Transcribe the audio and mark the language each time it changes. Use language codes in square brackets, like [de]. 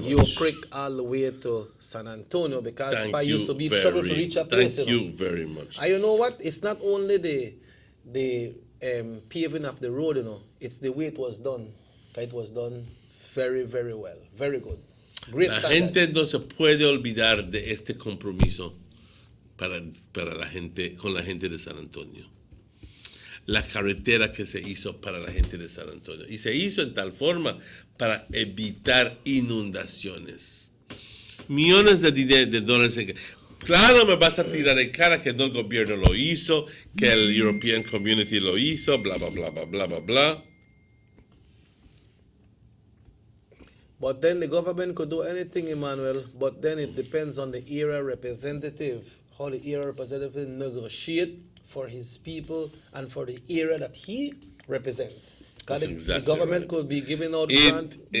[en] Yo much. Creek all the way to San Antonio, because Thank I you used to be trouble to reach a place. Thank you very much. And you know what? It's not only the paving of the road, it's the way it was done. It was done very, very well. Very good. Great [es] La [en] standards. [es] gente no se puede olvidar de este compromiso para la gente, con la gente de San Antonio. La carretera que se hizo para la gente de San Antonio. Y se hizo en tal forma para evitar inundaciones. Millones de dólares. Claro, me vas a tirar en cara que no el gobierno lo hizo, que el European Community lo hizo, bla, bla, bla, bla, bla, bla, bla. [en] But then the government could do anything, Emmanuel, but then it depends on the area representative, how the area representative negotiate for his people and for the area that he represents. That's The exactly government right. could be giving out grants.